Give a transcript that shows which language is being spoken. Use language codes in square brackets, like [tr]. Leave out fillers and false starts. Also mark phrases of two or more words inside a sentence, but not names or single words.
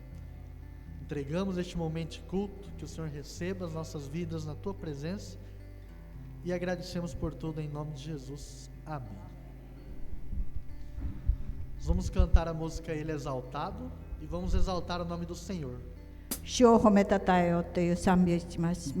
[pt] Entregamos este momento de culto, que o Senhor receba as nossas vidas na Tua presença e agradecemos por tudo em nome de Jesus. Amém. Nós vamos cantar a música Ele Exaltado e vamos exaltar o nome do Senhor. [ja] 主を褒めたたえようという賛美をします。